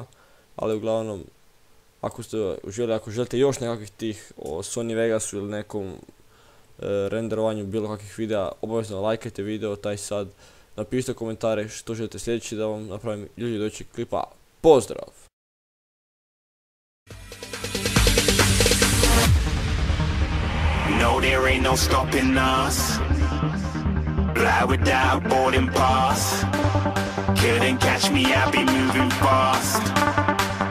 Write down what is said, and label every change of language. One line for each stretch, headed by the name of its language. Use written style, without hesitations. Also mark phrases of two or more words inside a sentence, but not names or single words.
Croatian: Ali uglavnom, ako želite još nekakvih tih o Sony Vegasu ili nekom renderovanju bilo kakvih videa, obavezno lajkajte video taj sad. Napišite komentare što želite sljedeći da vam napravim ljudi doći klipa. Pozdrav!
English: No, there ain't no stopping us. Fly without boarding pass. Couldn't catch me, I'll be moving fast.